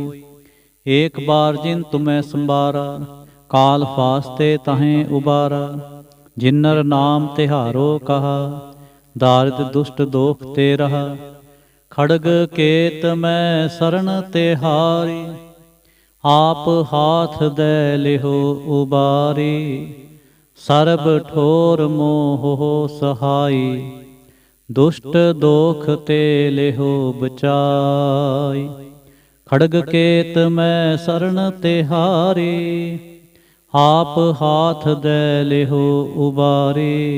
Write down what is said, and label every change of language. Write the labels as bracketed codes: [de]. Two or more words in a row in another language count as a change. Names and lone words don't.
[bra] एक बार जिन तुम्हें संबारा, काल फास्ते तहें उबारा। जिन्नर नाम तिहारो कहा, दारिद दुष्ट दोख ते रहा। खड़ग केत मैं शरण तिहारी, आप हाथ दे लिहो उबारी। ਸਰਬ ਠੋਰ ਮੋਹ ਸਹਾਈ, ਦੁਸ਼ਟ ਦੋਖ ਤੇ ਲਿਹੋ ਬਚਾਈ। ਖੜਗ ਕੇਤ ਮੈਂ ਸਰਣ ਤਿਹਾਰੀ, ਆਪ ਹਾਥ ਦੇ ਲਿਹੋ ਉਬਾਰੀ।